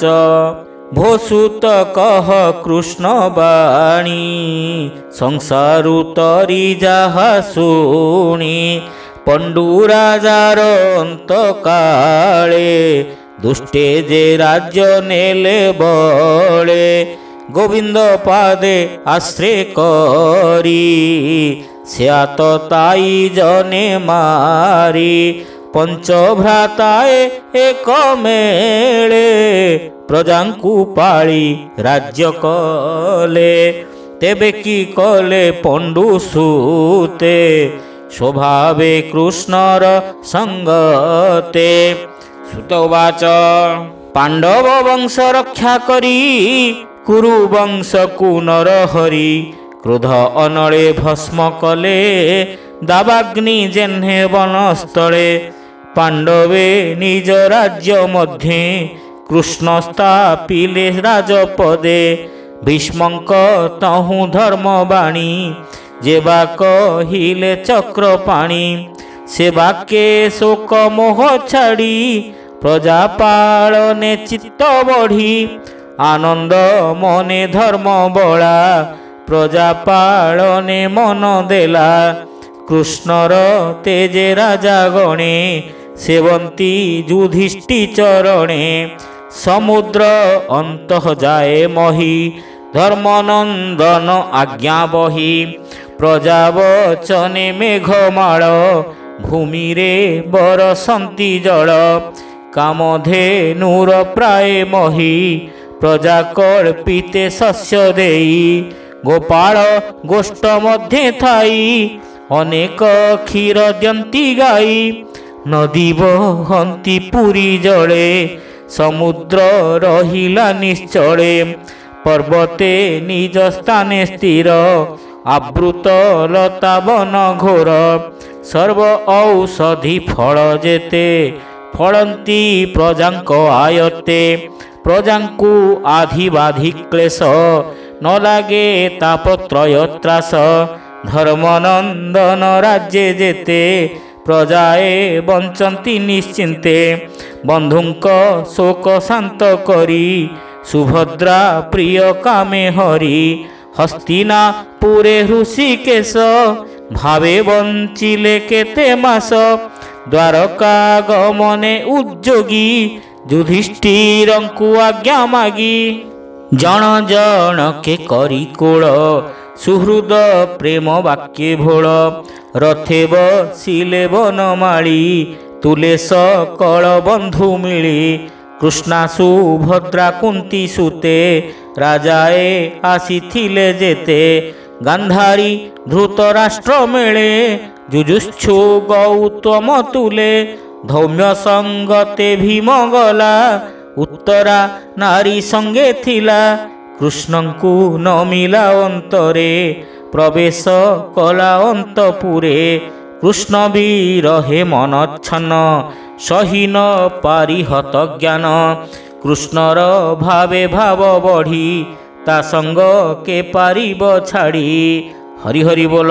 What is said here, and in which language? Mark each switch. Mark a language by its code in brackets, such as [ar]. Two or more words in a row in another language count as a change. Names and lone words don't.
[or] ଭୋସୁତ କହ କୃଷ୍ଣ ବାଣୀ ସଂସାରୁତରୀ ଜାହା ଶୁଣୀ। ପଂଡୁରାଜାର ଅଂତ କାଲେ ଦୁଷ୍ଟେ ଜେ ରାଜ୍ୟ ନେଲେ ବଳେ। ଗୋବିଂଦ ପାଦେ ଆଶ୍ରୟ କରୀ ସ୍ୟାତ ତାଈ ଜନେ ମାରୀ। ପଂଚଭ୍ରାତାଏ ଏକ ମେଲେ ପ୍ରଜାଂକୁ ପାଲୀ ରାଜ୍ୟ କଲେ। ତେବେ କୀ କଲେ ପଂଡୁସୂତେ ସ୍ୱଭାବେ କୃଷ୍ଣର ସଂଗତେ। ସୁତ ଉବାଚ। ପାଂଡବ ବଂଶ ରକ୍ଷା କରୀ କୁରୁ ବଂଶ କୋ ନର ହରି। କ୍ରୋଧ ଅନଲେ ଭସ୍ମ କଲେ ଦାବାଗ୍ନି ଜେହ୍ନେ ବନସ୍ଥଲେ। ପାଂଡବେ ନିଜ ରାଜ୍ୟ ମଧ୍ୟେ କୃଷ୍ଣ ସ୍ଥାପିଲେ ରାଜପଦେ। ଭୀଷ୍ମଂକ ତହୁ ଧର୍ମବାଣୀ ଜେବା କହିଲେ ଚକ୍ରପାଣୀ। ସେ ବାକ୍ୟେ ଶୋକ ମୋହ ଛାଡ଼ୀ ପ୍ରଜା ପାଲନେ ଚିତ୍ତ ବଢ଼ୀ। ଆନଂଦ ମନେ ଧର୍ମ ବଲା ପ୍ରଜା ପାଲନେ ମନ ଦେଲା। କୃଷ୍ଣର ତେଜେ ରାଜା ଗଣେ ସେବଂତୀ ଯୁଧିଷ୍ଠି ଚରଣେ। ସମୁଦ୍ର ଅଂତଃ ଜାଏ ମହୀ ଧର୍ମନଂଦନ ଆଜ୍ଞା ବହୀ। ପ୍ରଜା ବଚନେ ମେଘମାଲ ଭୂମି ରେ ବରସଂତୀ ଜଲ। କାମଧେନୁର ପ୍ରାୟ ମହୀ ପ୍ରଜା କଲ୍ପିତେ ଶସ୍ୟ ଦେଈ। ଗୋପାଲ ଗୋଷ୍ଠ ମଧ୍ୟେ ଥାଈ ଅନେକ କ୍ଷୀର ଦ୍ୟଂତୀ ଗାଈ। ନଦୀ ବହଂତୀ ପୁରୀ ଜଲେ ସମୁଦ୍ର ରହିଲା ନିଶ୍ଚଲେ। ପର୍ବତେ ନିଜ ସ୍ଥାନେ ସ୍ଥିର ଆବୃତ ଲତା ବନ ଘୋର। ସର୍ବ ଔଷଧି ଫଲ ଜେତେ ଫଲଂତୀ ପ୍ରଜାଂକ ଆୟତେ। ପ୍ରଜାଂକୁ ଆଧିବାଧି କ୍ଲେଶ ନ ଲାଗେ ତାପତ୍ରୟ ତ୍ରାସ। ଧର୍ମନଂଦନ ରାଜ୍ୟେ ଜେତେ ପ୍ରଜାଏ ବଂଚଂତୀ ନିଶ୍ଚିଂତେ। ବଂଧୁଂକ ଶୋକ ଶାଂତ କରୀ ସୁଭଦ୍ରା ପ୍ରିୟ କାମେ ହରି। ହସ୍ତିନାପୁରେ ଋଷିକେଶ ଭାବେ ବଂଚିଲେ କେତେ ମାସ। ଦ୍ୱାରକା ଗମନେ ଉଦ୍ୟୋଗୀ ଯୁଧିଷ୍ଠିରଂକୁ ଆଜ୍ଞା ମାଗୀ। ଜନ ଜନ କେ କରୀ କୋଲ ସୁହୃଦ ପ୍ରେମ ବାକ୍ୟେ ଭୋଲ। ରଥେ ବସିଲେ ବନମାଲୀ ତୁଲେ ସକଲ ବଂଧୁ ମିଲୀ। କୃଷ୍ଣା ସୁଭଦ୍ରା କୁଂତୀ ସୁତେ ରାଜାଏ ଆସୀଥିଲେ ଜେତେ। ଗାଂଧାରୀ ଧୃତରାଷ୍ଟ୍ର ମେଲେ ଜୁଜୁତ୍ସୁ ଗୌତମ ତୁଲେ। ଧୌମ୍ୟ ସଂଗତେ ଭୀମ ଗଲା ଉତ୍ତରା ନାରୀ ସଂଗେ ଥିଲା। କୃଷ୍ଣଂକୁ ନ ମିଲା ଅଂତରେ ପ୍ରବେଶ କଲା ଅଂତପୁରେ। କୃଷ୍ଣ ବିରହେ ମନଚ୍ଛନ୍ନ ସହୀ ନ ପାରୀ ହତ ଜ୍ଞାନ। କୃଷ୍ଣର ଭାବେ ଭାବ ବଢ଼ୀ ତା ସଂଗ କେ ପାରିବ ଛାଡ଼ୀ। ହରି ହରି ବୋଲ।